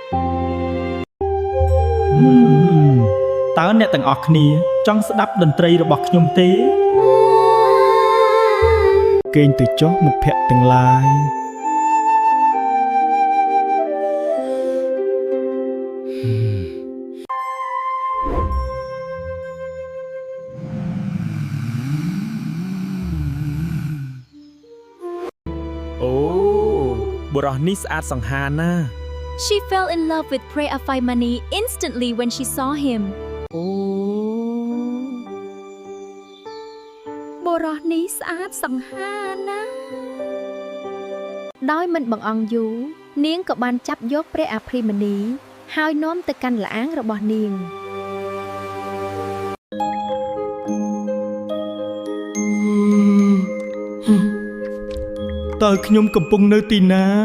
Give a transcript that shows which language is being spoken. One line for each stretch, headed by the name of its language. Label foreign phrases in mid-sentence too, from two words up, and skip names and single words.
Khmer: តើអ្នកទាំងអស់គ្នាចង់ស្ដាប់តន្ត្រីរបស់ខ្ញុំទេគេងទៅចុះមិត្តភក្តិទាំងឡាយអូបុរសនេះស្អាតសង្ហាណាស់
English: She fell in love with Pre Afai-mani instantly when she saw him អូ
Khmer: បុរសនេះស្អាតសង្ហាណាស់ដោយមិនបង្អង់យូរនាងក៏បានចាប់យកព្រះអភ័យមនីហើយនាំទៅកាន់ល្អាងរបស់នាង តើខ្ញុំកំពុងនៅទីណា